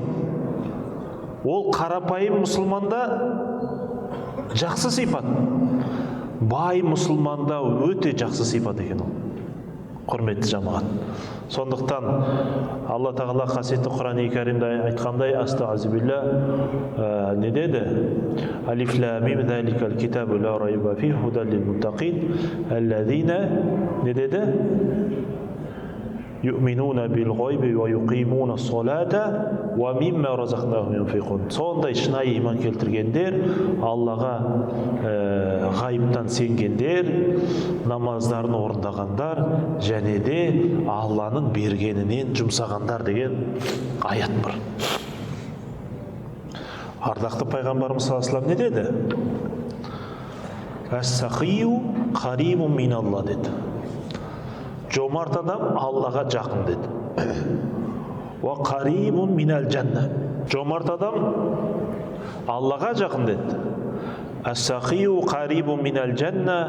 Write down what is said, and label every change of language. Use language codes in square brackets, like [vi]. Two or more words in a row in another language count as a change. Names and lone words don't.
[kk] Ол қарапайым мұсылманда жақсы сипат, бай мұсылманда өте жақсы сипат екен ол. Құрметті жамағат. Сондықтан Алла Тағала қасиетті Құран-ы Кәрімде айтқандай, астағфирулла, не деді? [ar] الم ذلك الكتاب لا ريب فيه هدى للمتقين الذين, [kk] не деді? [ar] يؤمنون بالغيب ويقيمون الصلاة ومما رزقناهم ينفقون. [kk] Сондай шынайы иман келтіргендер, Аллаға ғайыптан сенгендер, намаздарын орындағандар, және де Алланың бергенінен жұмсағандар деген аят бар. Ардақты пайғамбарымыз [ar] صلى الله عليه وسلم [kk] не деді? [ar] السخي قريب من الله деді. [kk] Жомарт адам Аллаға жақын деді. [ar] وقريب من الجنة. [kk] Жомарт адам Аллаға жақын деді. [ar] السخي قريب من الجنة.